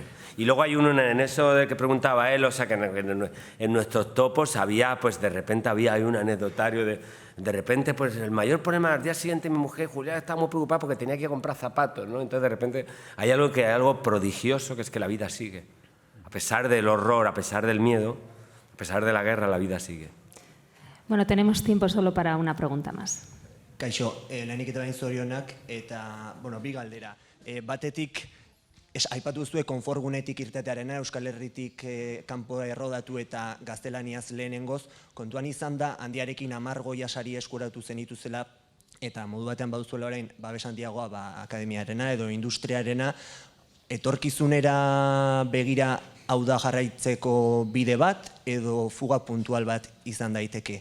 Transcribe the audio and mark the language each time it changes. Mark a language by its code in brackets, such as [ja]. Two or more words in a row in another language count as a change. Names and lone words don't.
[es] Y luego hay uno en eso de que preguntaba él, o sea, que en nuestros topos había, pues de repente había un anecdotario de repente, pues el mayor problema al día siguiente, mi mujer Julia estaba muy preocupada porque tenía que ir a comprar zapatos, ¿no? Entonces de repente hay algo prodigioso, que es que la vida sigue. A pesar del horror, a pesar del miedo, a pesar de la guerra, la vida sigue. Bueno, tenemos tiempo solo para una pregunta más. [eu] Kaixo, lehenik eta behin zorionak, eta, bueno, bi galdera. Batetik, aipatu zuen konforgunetik irtetearena, Euskal Herritik kanpo errodatu eta gaztelaniaz lehenengoz, kontuan izan da, handiarekin 10 Goya sari eskuratu zenituzela, eta modu batean baduzuela orain, babes handiagoa akademiarena edo industriarena, etorkizunera begira hau da jarraitzeko bide bat edo fuga puntual bat izan daiteke.